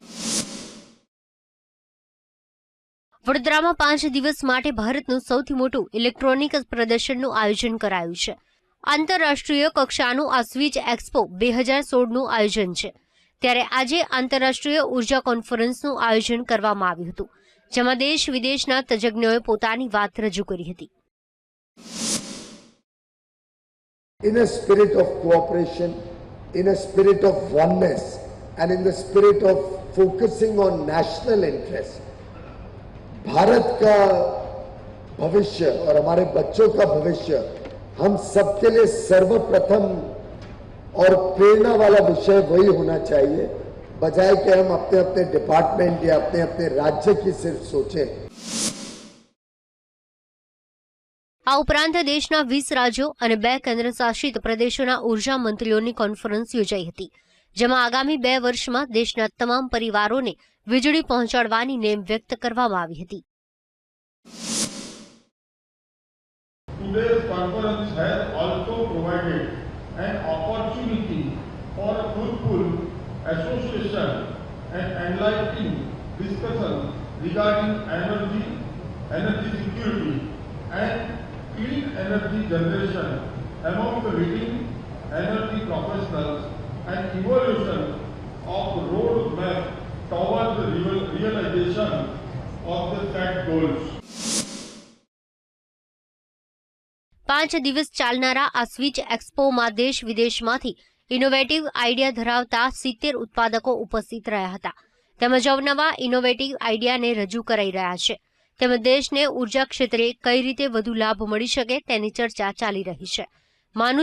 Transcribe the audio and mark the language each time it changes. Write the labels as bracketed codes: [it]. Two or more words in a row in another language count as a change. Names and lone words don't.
[gu] વડોદરામાં 5 દિવસ માટે ભારતનું સૌથી મોટું ઇલેક્ટ્રોનિક પ્રદર્શનનું આયોજન કરાયું છે। આંતરરાષ્ટ્રીય કક્ષાનું આ સ્વિચ એક્સપો 2016નું આયોજન છે। ત્યારે આજે આંતરરાષ્ટ્રીય ઉર્જા કોન્ફરન્સનું આયોજન કરવામાં આવ્યું હતું, જેમાં દેશ વિદેશના તજજ્ઞોએ પોતાની વાત રજૂ કરી હતી। [en] In a spirit of cooperation, in a spirit of oneness, and in the spirit of focusing on national interest, [hi] भारत का भविष्य और हमारे बच्चों का भविष्य हम सबके लिए सर्वप्रथम और प्रेरणा वाला विषय वही होना चाहिए, बजाय कि हम अपने अपने डिपार्टमेंट या अपने अपने राज्य की सिर्फ सोचें। [gu] આ ઉપરાંત દેશના 20 રાજ્યો અને 2 કેન્દ્રશાસિત પ્રદેશોના ઉર્જા મંત્રીઓની કોન્ફરન્સ યોજાઈ હતી, જેમાં આગામી 2 વર્ષમાં દેશના તમામ પરિવારોને વીજળી પહોંચાડવાની નેમ વ્યક્ત કરવામાં આવી હતી। [en] Today's conference has also provided an opportunity for a fruitful association and enlightening discussion regarding energy security and clean energy generation among the leading energy professionals and evolution of the roadmap towards the realization of the set goals. [gu] 5 દિવસ ચાલનારા આ સ્વિચ એક્સપોમાં દેશ વિદેશમાંથી [en] innovative idea [gu] ધરાવતા 70 ઉત્પાદકો ઉપસ્થિત રહ્યા હતા, તેમજ અવનવા [en] innovative ideane [gu] રજૂ કરાઈ રહ્યા છે, તેમજ દેશને ઉર્જા ક્ષેત્રે કઈ રીતે વધુ લાભ મળી શકે તેની ચર્ચા ચાલી રહી છે।